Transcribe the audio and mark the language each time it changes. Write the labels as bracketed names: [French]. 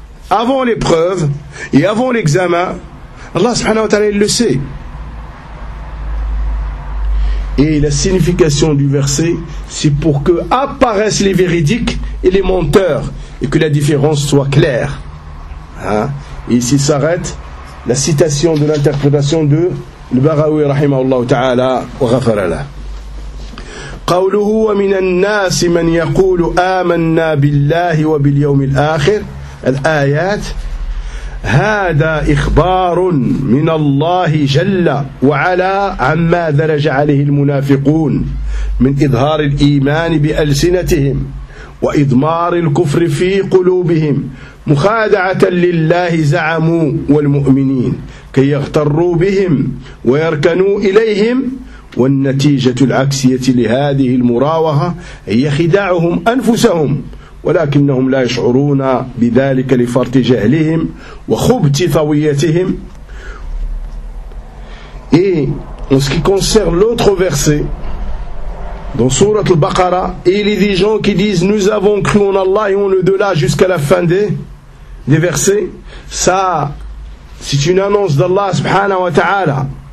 [French] Avant l'épreuve et avant l'examen, Allah subhanahu wa ta'ala, il le sait. Et la signification du verset, c'est pour que apparaissent les véridiques et les menteurs, et que la différence soit claire. Hein? Et ici s'arrête la citation de l'interprétation de [Arabic] البغوي رحمه الله تعالى وغفر له قوله ومن الناس من يقول آمنا بالله وباليوم الآخر الآيات هذا إخبار من الله جل وعلا عما درج عليه المنافقون من إظهار الإيمان بألسنتهم وإضمار الكفر في قلوبهم مخادعة لله زعموا والمؤمنين كي يغتروا بهم ويركنوا إليهم والنتيجة العكسية لهذه المراوغة هي خداعهم أنفسهم ولكنهم لا يشعرون بذلك لفرط جهلهم وخبث طويتهم. [French] Et en ce qui concerne l'autre verset dans sourate al-Baqara, il est des gens qui disent nous avons cru en Allah et en au-delà jusqu'à la fin des versets, ça c'est une annonce d'Allah subhanahu wa ta'ala.